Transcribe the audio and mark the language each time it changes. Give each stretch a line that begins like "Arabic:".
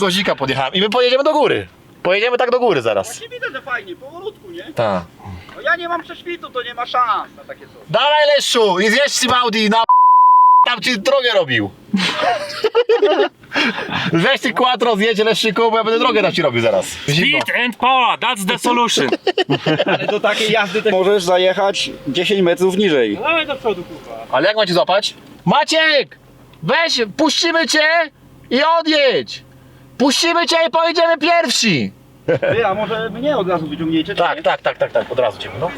Polish: gozika podjechałem i my pojedziemy do góry. Pojedziemy tak do góry zaraz. Właśnie widzę, że fajnie, powolutku, nie? Tak. No ja nie mam prześwitu, to nie ma szans na takie coś. Dawaj Leszczu i zjedź z Audi na tam ci drogę robił. Weź ty quattro, zjedź Leszczyku, bo ja będę drogę tam ci robił zaraz.
English: Speed and power, that's the solution.
Polish: Ale do takiej jazdy to możesz zajechać 10 metrów niżej. Dawaj do przodu, Kuba. Ale jak macie złapać? Maciek! Weź, puścimy cię i odjedź! Puścimy cię i pojedziemy pierwsi! Ty, a może mnie od razu wyciągniecie? czy nie? Tak, od razu cię, no.